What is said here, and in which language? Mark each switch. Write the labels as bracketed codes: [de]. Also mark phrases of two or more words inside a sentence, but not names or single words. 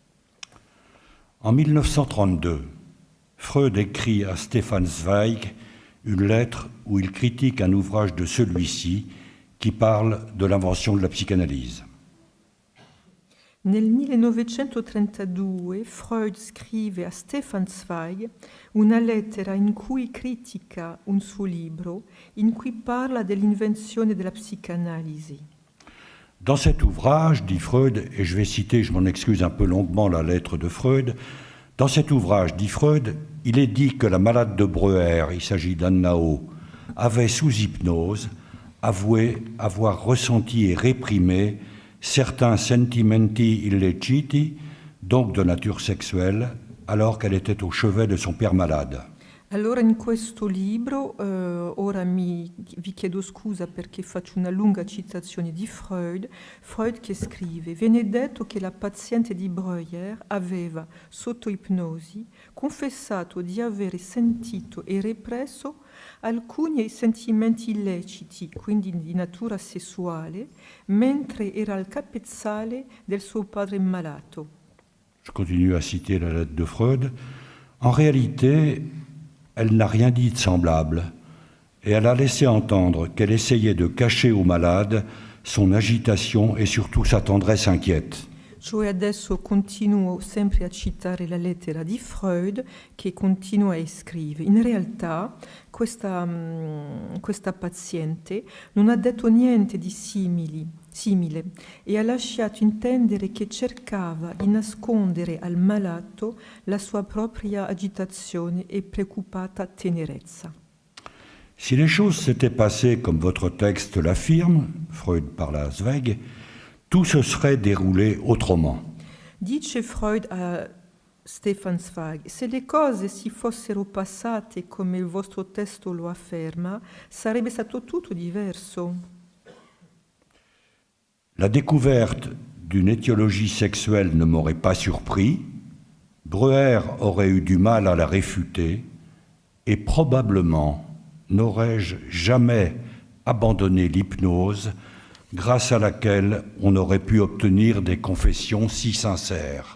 [fr] En 1932, Freud écrit à Stefan Zweig une lettre où il critique un ouvrage de celui-ci qui parle de l'invention de la psychanalyse. [it] Nel 1932 Freud scrive a Stefan Zweig una lettera in cui critica un suo libro in cui parla dell'invenzione della psicanalisi. [fr] Dans cet ouvrage, dit Freud, et je vais citer, je m'en excuse un peu longuement, la lettre de Freud, dans cet ouvrage, dit Freud, il est dit que la malade de Breuer, il s'agit d'Anna O, avait sous hypnose avoué avoir ressenti et réprimé certains [it] sentimenti illeciti, [fr] donc de nature sexuelle, alors qu'elle était au chevet de son père malade. [it] Allora in questo libro, ora vi chiedo scusa perché faccio una lunga citazione di Freud che scrive: viene detto che la paziente di Breuer aveva, sotto ipnosi, confessato di avere sentito e represso alcuni sentimenti illeciti, quindi di natura sessuale, mentre era al capezzale del suo padre malato. [fr] Je continue à citer la lettre de Freud. En réalité, elle n'a rien dit de semblable, et elle a laissé entendre qu'elle essayait de cacher au malade son agitation et surtout sa tendresse inquiète. [it] Cioè adesso continuo sempre a citare la lettera di Freud che continua e scrive. In realtà questa paziente non ha detto niente di simile e ha lasciato intendere che cercava di nascondere al malato la sua propria agitazione e preoccupata tenerezza. [fr] Si les choses s'étaient passées comme votre texte l'affirme, Freud parle à Zweig, tout se serait déroulé autrement. [it] Dice Freud a Stefan Zweig: se le cose si fossero passate come il vostro testo lo afferma, sarebbe stato tutto diverso. [fr] La découverte d'une étiologie sexuelle ne m'aurait pas surpris, Breuer aurait eu du mal à la réfuter, et probablement n'aurais-je jamais abandonné l'hypnose grâce à laquelle on aurait pu obtenir des confessions si sincères.